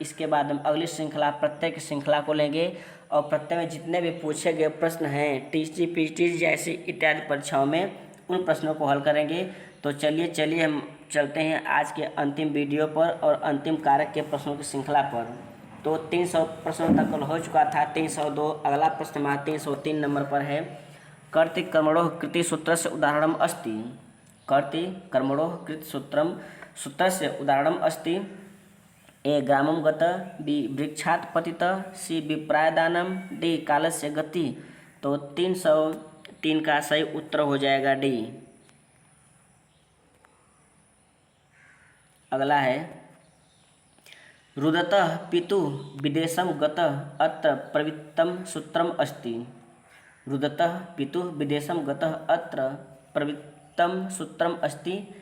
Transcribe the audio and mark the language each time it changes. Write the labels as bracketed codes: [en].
[hi] इसके बाद हम अगली श्रृंखला प्रत्येक श्रृंखला को लेंगे और प्रत्येक में जितने भी पूछे गए प्रश्न हैं टीसी पीटी जैसी इत्यादि परीक्षाओं में उन प्रश्नों को हल करेंगे। तो चलिए हम चलते हैं आज के अंतिम वीडियो पर और अंतिम कारक के प्रश्नों की श्रृंखला पर। तो 300 प्रश्नों तक हो चुका था, 302। अगला प्रश्न हमारा 303 नंबर पर है। [sa] कर्तृ कर्मणोः कृति सूत्रस्य उदाहरणम् अस्ति। कर्तृ कर्मणोः कृति सूत्रस्य उदाहरणम् अस्ति। ए ग्रामं गत, बी वृक्षात् पतित, सी विप्रायदानम, डी कालस्य गति। [hi] तो 303 का सही उत्तर हो जाएगा डी। अगला है [sa] रुदतः पितुः विदेशं गतः अत्र प्रवृत्तं सूत्रम् अस्ति। रुदतः पितुः विदेशं गतः अत्र प्रवृत्तं सूत्रम् अस्ति।